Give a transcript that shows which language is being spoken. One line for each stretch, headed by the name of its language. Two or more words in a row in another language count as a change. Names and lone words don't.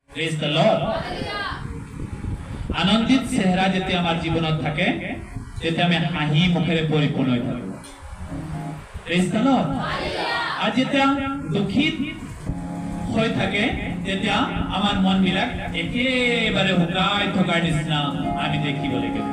English: Praise the Lord.
Assamese: আনন্দিত চেহারা যেতিয়া আমাৰ জীৱনত থাকে তেতিয়া আমি হাঁহি মুখেৰে পৰিপূৰ্ণ হৈ থাকো।
English: Praise the Lord.
Assamese: আৰু যেতিয়া দুখিত হৈ থাকে তেতিয়া আমাৰ মনবিলাক একেবাৰে শুকাই থকাৰ নিচিনা আমি দেখিবলৈ পাওঁ।